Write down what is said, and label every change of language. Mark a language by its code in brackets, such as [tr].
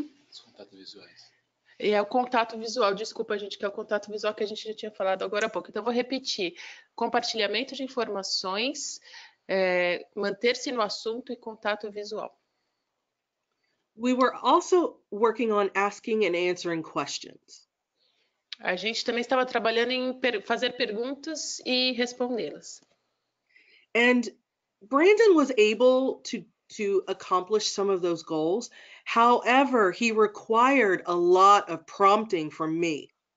[pt] Os contatos visuais. E é o contato visual, desculpa, gente, que é o contato visual que a gente já tinha falado agora há pouco. Então, eu vou repetir. Compartilhamento de informações, manter-se no assunto e contato visual. [en] We were also working on asking and answering questions. [pt] A gente também estava trabalhando em fazer perguntas e respondê-las. [en] And Brandon was able to accomplish some of those goals. However, he required a lot of prompting from me.